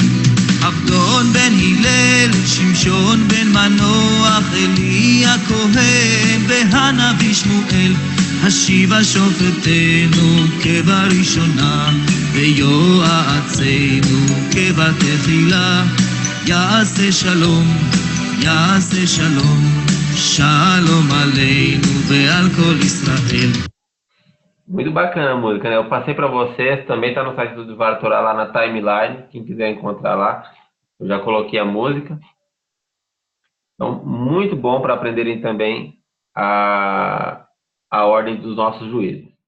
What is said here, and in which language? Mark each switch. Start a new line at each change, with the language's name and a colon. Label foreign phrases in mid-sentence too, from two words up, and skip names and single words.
Hebrew: עבדון בן הלל, שמשון בן מנוח, אלי הכהן והנביא שמואל, השיבה שופטנו כבראשונה, ויועצנו כבתחילה, יעשה שלום, יעשה שלום, שלום עלינו ועל כל ישראל.
Portuguese: Muito bacana a música, né? Eu passei para vocês, também tá no site do Dvar Torá lá na timeline, quem quiser encontrar lá, eu já coloquei a música. Então, muito bom para aprenderem também a ordem dos nossos juízes.